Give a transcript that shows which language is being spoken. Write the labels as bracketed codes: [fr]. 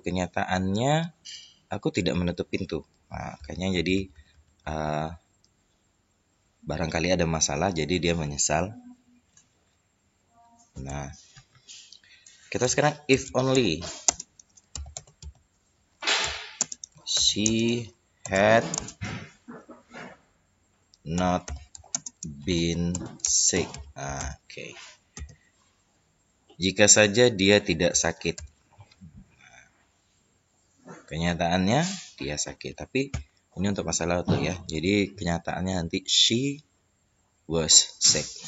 [id] Kenyataannya aku tidak menutup pintu. Nah, kayaknya jadi barangkali ada masalah, jadi dia menyesal. Nah, kita sekarang [en] if only she had not been sick. [id] Oke. Jika saja dia tidak sakit. Kenyataannya dia sakit, tapi ini untuk masalah tuh ya. Jadi kenyataannya nanti [en] she was sick.